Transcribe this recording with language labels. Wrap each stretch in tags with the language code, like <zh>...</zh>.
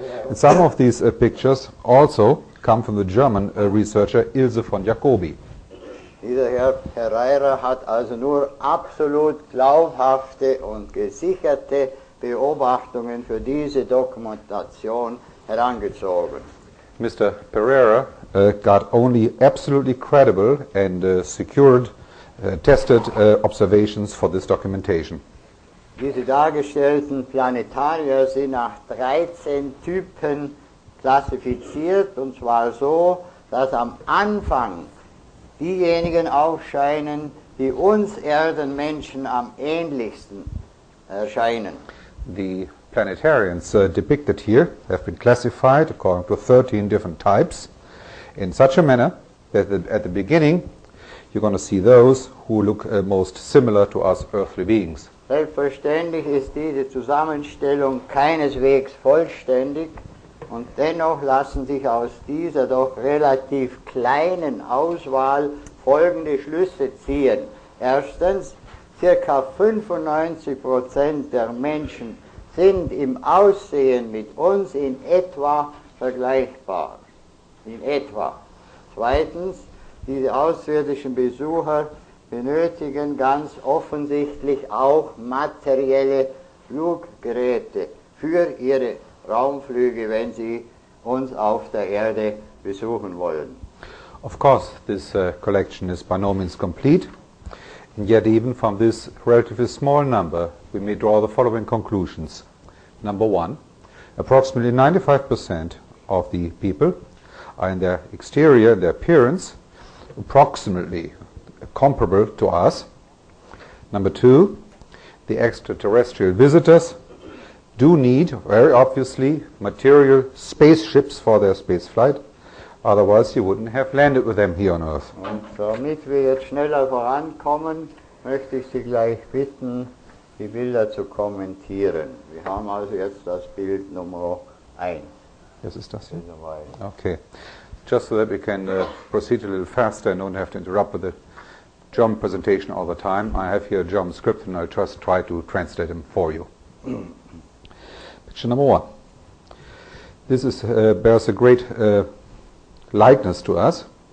<en>And some of these pictures also come from the German researcher Ilse von Jacobi.</en> <de>Dieser Herr Pereira hat also nur absolut glaubhafte und gesicherte Beobachtungen für diese Dokumentation herangezogen.</de> <en>Mr. Pereira got only absolutely credible and secured tested observations for this documentation.</en> <de>Diese dargestellten Planetarier sind nach 13 Typen klassifiziert, und zwar so, dass am Anfang diejenigen aufscheinen, die uns Erdenmenschen am ähnlichsten erscheinen.</de> <en>The planetarians depicted here have been classified according to 13 different types in such a manner that at the beginning you're going to see those who look most similar to us earthly beings.</en> <de>Selbstverständlich ist diese Zusammenstellung keineswegs vollständig, und dennoch lassen sich aus dieser doch relativ kleinen Auswahl folgende Schlüsse ziehen. Erstens, ca. 95% der Menschen sind im Aussehen mit uns in etwa vergleichbar. In etwa. Zweitens, diese außerirdischen Besucher benötigen ganz offensichtlich auch materielle Fluggeräte für ihre Raumflüge, wenn sie uns auf der Erde besuchen wollen.</de> <en>Of course, this collection is by no means complete, and yet even from this relatively small number, we may draw the following conclusions. Number one, approximately 95% of the people are in their exterior, their appearance, approximately comparable to us. Number two, the extraterrestrial visitors do need, very obviously, material spaceships for their space flight. Otherwise, you wouldn't have landed with them here on Earth.</en> <de>Und damit wir jetzt schneller vorankommen, möchte ich Sie gleich bitten, die Bilder zu kommentieren. Wir haben also jetzt das Bild Nummer 1.</de> <en>Yes, is das here? Okay. Just so that we can proceed a little faster and don't have to interrupt with the German presentation all the time, I have here a German script and I'll just try to translate them for you. Picture number one. This is bears a great likeness to us.</en>